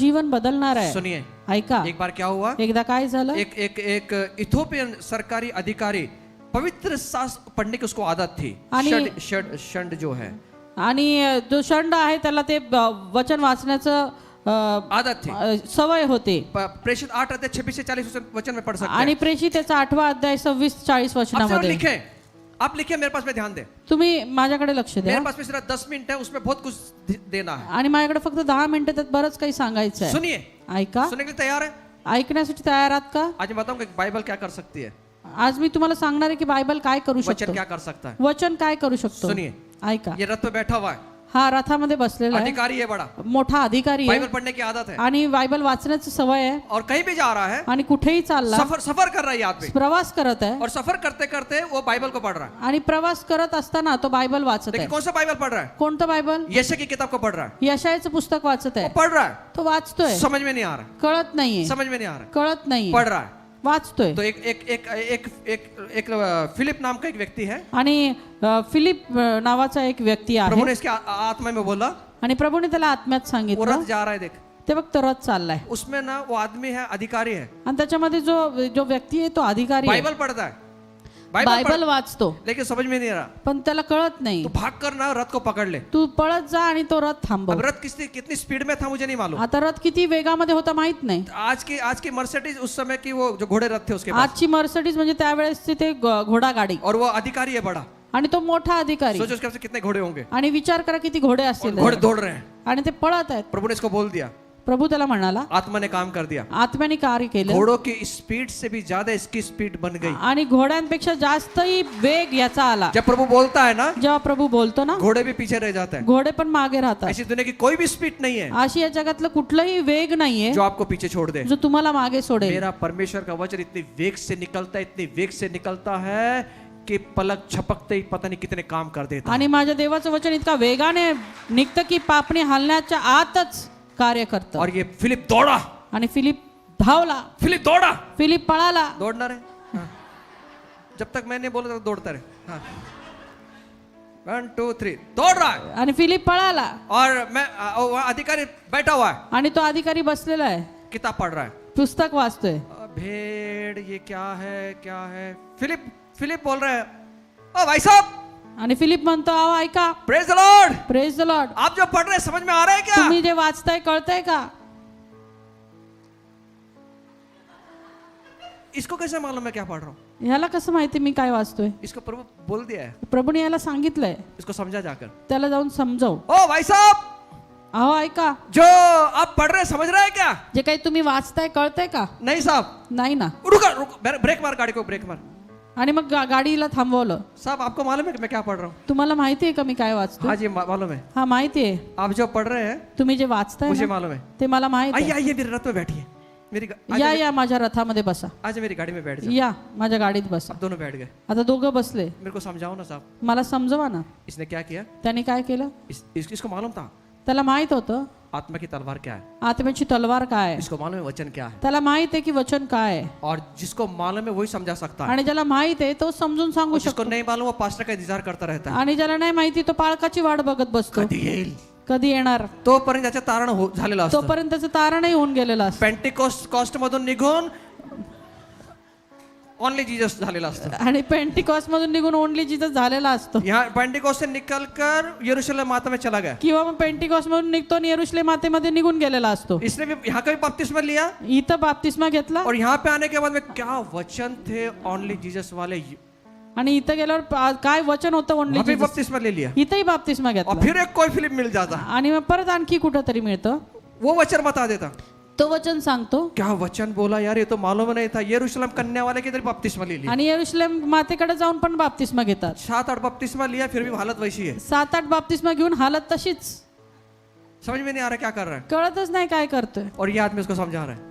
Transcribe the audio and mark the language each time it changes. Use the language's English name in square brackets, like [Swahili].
[Marathi] जीवन बदलणार आहे. [Hindi] सुनिए, [Marathi] ऐका, [Hindi] एक बार क्या हुआ, [Marathi] एकदा काय झालं. [Hindi] एक एक एक इथोपियन सरकारी अधिकारी, पवित्र शास्त्र पढ़ने की उसको आदत थी. [Marathi] आणि- [Hindi] षंड जो है [Marathi] आणि जो षंड आहे त्याला ते वचन वाचण्याचं [Hindi] आदत थी. [Marathi] सवय होती. [Hindi] प्रेषित 8 अध्याय 26 से 40 वचन में पढ़ सकते [Marathi] आणि [Hindi] हैं. [Marathi] प्रेषित त्याचा 8वां अध्याय 26-40 [Hindi] आप जरा [Marathi] वचनामध्ये. [Hindi] लिखे, आप लिखिए, मेरे पास में ध्यान दे. [Marathi] तुम्ही माझ्याकडे लक्ष द्या. [Hindi] मेरे पास में सिर्फ 10 मिनट है, उसमें बहुत कुछ देना है. [Marathi] आणि माझ्याकडे फक्त 10 मिनिटं त्यात बरंच काही सांगायचं आहे. [Hindi] सुनिए, [Marathi] ऐका, [Hindi] सुनने के लिए तैयार है. [Marathi] ऐकण्यासाठी तयार आहात का. [Hindi] आज मैं बताऊंगा कि बाइबल क्या कर सकती है, [Marathi] आज मी तुम्हाला सांगणार आहे की बायबल काय करू [Hindi] वचन [Marathi] शकतो, [Hindi] क्या कर सकता है. [Marathi] वचन काय करू शकतो. [Hindi] सुनिए, [Marathi] ऐका, [Hindi] ये रथ पे बैठा हुआ है, [Marathi] हा रथामध्ये बसलेला आहे, [Hindi] अधिकारी है बड़ा, [Marathi] मोठा अधिकारी आहे, [Hindi] बाइबल पढ़ने की आदत है, [Marathi] आणि बायबल वाचण्याची सवय आहे, [Hindi] और कहीं भी जा रहा है, [Marathi] आणि कुठेही चालला, [Hindi] सफर कर रहा है आदमी, [Marathi] प्रवास करत आहे, [Hindi] और सफर करते करते वो बाइबल को पढ़ रहा है. [Marathi] आणि प्रवास करत असताना तो बायबल वाचत [Hindi] लेकिन [Marathi] आहे. [Hindi] कौन सा बाइबल पढ़ रहा है, [Marathi] कोणतं बायबल. [Hindi] यशय की किताब को पढ़ रहा है. [Marathi] यशायाचं पुस्तक वाचत [Hindi] वो [Marathi] आहे, [Hindi] पढ़ रहा है, [Marathi] तो वाचतोय, [Hindi] समझ में नहीं आ रहा, [Marathi] कळत नाहीये, [Hindi] समझ में नहीं आ रहा, [Marathi] कळत नाही, [Hindi] पढ़ रहा है. [Marathi] वाचतोय. [Hindi] तो एक एक एक एक एक एक फिलिप नाम का एक व्यक्ति है. [Marathi] आणि फिलिप नावाचा एक व्यक्ती [Hindi] प्रभु [Marathi] आहे, [Hindi] ने इसके आत्मा में बोला, [Marathi] आणि प्रभूने त्याला आत्म्यात [Hindi] वो [Marathi] सांगितलं, [Hindi] रथ जा रहा है, देख. [Marathi] ते फक्त रथ चाललाय, [Hindi] उसमें ना वो आदमी है, अधिकारी है, [Marathi] आणि त्याच्यामध्ये जो जो व्यक्ती आहे तो अधिकारी आहे, [Hindi] बाइबल पढ़ता है. [Marathi] बायबल वाचतो [Hindi] लेकिन समझ में नहीं आ रहा, [Marathi] पण त्याला कळत नाही. [Hindi] तो भाग कर ना रथ को पकड़ ले. [Marathi] तू पळत जा आणि तो रथ [Hindi] अब [Marathi] थांबव. [Hindi] रथ कितनी स्पीड में था मुझे नहीं मालूम. [Marathi] आता रथ किती वेगामध्ये होता माहित नाही. [Hindi] आज की मर्सिडीज उस समय की वो जो घोड़े रथ थे उसके पास, [Marathi] आजची मर्सिडीज म्हणजे त्यावेळेसची ते घोडा गाडी [Hindi] और वो अधिकारी है बड़ा. [Marathi] आणि तो मोठा अधिकारी. [Hindi] सोचो उसके पास कितने घोड़े होंगे. [Marathi] आणि विचार करा किती घोडे [Hindi] और [Marathi] असतील [Hindi] घोड़े दौड़ रहे हैं. [Marathi] आणि ते पळत आहेत. [Hindi] प्रभु ने इसको बोल दिया, [Marathi] प्रभु त्याला म्हणाला, [Hindi] आत्मा ने काम कर दिया. [Marathi] आत्म्याने कार्य केलं [Hindi] घोड़ों की स्पीड से भी ज्यादा इसकी स्पीड बन गई. [Marathi] आणि घोड्यांपेक्षा जास्तही वेग याचा आला. [Hindi] जब प्रभु बोलता है ना, [Marathi] जेव्हा प्रभु बोलतो ना, [Hindi] घोड़े भी पीछे रह जाते हैं. [Marathi] घोडे पण मागे राहतात. [Hindi] ऐसी दुनिया की कोई भी स्पीड नहीं है [Marathi] अशी या जगातलं कुठलंही वेग नाहीये [Hindi] जो आपको पीछे छोड़ दे. [Marathi] जो तुम्हाला मागे सोडेल. [Hindi] मेरा परमेश्वर का वचन इतनी वेग से निकलता है, इतनी वेग से निकलता है कि पलक झपकते ही पता नहीं कितने काम कर देता है. [Marathi] आणि माझ्या देवाचं वचन इतका वेगाने निघतं की पापणी हलण्याच्या आतच कार्य करतं. [Hindi] और ये फिलिप दौड़ा, [Marathi] आणि फिलिप धावला, [Hindi] फिलिप दौड़ा. [Marathi] फिलिप पळाला. [Hindi] दौड़ना रे. हाँ. जब तक मैंने बोला था दौड़ता रहे. हाँ. 1 2 3 दौड़ रहा है. [Marathi] आणि फिलिप पळाला. [Hindi] और मैं वहाँ अधिकारी बैठा हुआ है, [Marathi] आणि तो अधिकारी बसलेला आहे, [Hindi] किताब पढ़ रहा है. [Marathi] पुस्तक वाचतोय. [Hindi] भेड़ ये क्या है. फिलिप बोल रहा है, ओ भाई साहब, [Marathi] आणि फिलिप म्हणतो, अहो ऐका, [English] Praise the Lord. Praise the Lord. [Hindi] आप जो पढ़ रहे हैं समझ में आ रहा है क्या? [Marathi] तुम्ही जे वाचताय कळतंय का? [Hindi] इसको कैसे मालूम मैं क्या पढ़ रहा हूँ? [Marathi] ह्याला कसं माहिती मी काय वाचतोय? [Hindi] इसको प्रभु बोल दिया है, [Marathi] प्रभूने याला सांगितलंय, [Hindi] इसको समझा जाकर. [Marathi] त्याला जाऊन समजव. [Hindi] ओ भाई साहब, [Marathi] अहो ऐका, [Hindi] जो आप पढ़ रहे हैं समझ रहे हैं क्या? [Marathi] जे काही तुम्ही वाचताय कळतंय का? [Hindi] नहीं साहब. [Marathi] नाही ना. [Hindi] रुको, ब्रेक मार, गाड़ी को ब्रेक मार. [Marathi] आणि मग गाडीला थांबवलं. [Hindi] साहब आपको मालूम है कि मैं क्या पढ़ रहा हूँ? [Marathi] तुम्हाला माहिती आहे का मी काय वाचतो? [Hindi] हाँ जी मालूम है. [Marathi] हा माहिती आहे. [Hindi] आप जो पढ़ रहे हैं [Marathi] तुम्ही जे वाचताय [Hindi] मुझे [Marathi] ना, [Hindi] मालूम है. [Marathi] ते मला माहित [Hindi] आइए [Marathi] आहे. [Hindi] आइए मेरे रथ में बैठिए. [Marathi] या माझ्या रथामध्ये बसा. [Hindi] आज मेरी गाड़ी में बैठ जाओ. [Marathi] या माझ्या गाडीत बसा. [Hindi] अब दोनों बैठ गए. [Marathi] आता दोघं बसले. [Hindi] मेरे को समझाओ ना साहब, [Marathi] मला समजवा ना, [Hindi] इसने क्या किया? [Marathi] त्याने काय केलं? [Hindi] इसको मालूम था [Marathi] त्याला माहित होतं [Hindi] आत्मा की तलवार क्या है. [Marathi] आत्म्याची तलवार काय आहे. [Hindi] इसको मालूम है वचन क्या है. [Marathi] त्याला माहित आहे की वचन काय आहे. [Hindi] और जिसको मालूम है वही समझा सकता है. [Marathi] आणि ज्याला माहित आहे तो समजून सांगू [Hindi] और जिसको [Marathi] शकतो. [Hindi] नहीं मालूम वो पास्टर का इंतजार करता रहता है. [Marathi] आणि ज्याला नाही माहिती तो पाळकाची वाट बघत बसतो, कधी येईल कधी येणार. तोपर्यंत त्याचं तारण झालेलं असतं. तोपर्यंत त्याचं तारणही होऊन गेलेलं असतं. पेंटिकॉस्ट मधून निघून ओनली जीसस झालेला असतं. आणि पेंटिकॉस्ट मधून निघून ओनली जीसस झालेला असतो. [Hindi] यहाँ पेंटिकॉस्ट से निकलकर यरूशलेम माता में चला गया. [Marathi] किंवा मग पेंटिकॉस्ट मधून निघतो आणि यरूशलेम मातेमध्ये निघून गेलेला असतो. [Hindi] इसने भी यहाँ का भी बपतिस्मा लिया [Marathi] इथं बाप्तिस्मा घेतला. [Hindi] और यहाँ पे आने के बाद में क्या वचन थे ओनली जीसस वाले, [Marathi] आणि इथं गेल्यावर काय वचन होतं ओनली [Hindi] वहाँ पे [Marathi] जीसस, [Hindi] बपतिस्मा ले लिया. [Marathi] इथंही बाप्तिस्मा [Hindi] और [Marathi] घेतला. [Hindi] फिर एक कोई फिल्म मिल जाता, [Marathi] आणि मग परत आणखी कुठंतरी मिळतं, [Hindi] वो वचन बता देता. [Marathi] तो वचन सांगतो. [Hindi] क्या वचन बोला यार, ये तो मालूम नहीं था. यरूशलेम कन्या वाले की तरह बपतिस्मा ले लिया. [Marathi] आणि यरूशलेम मातेकडे जाऊन पण बाप्तिस्मा घेतात. [Hindi] 7-8 बपतिस्मा लिया फिर भी हालत वैसी है. [Marathi] 7-8 बाप्तिस्मा घेऊन हालत तशीच. [Hindi] समझ में नहीं आ रहा क्या कर रहा है. [Marathi] कळतच नाही काय करतोय. [Hindi] और ये आदमी उसको समझा रहा है.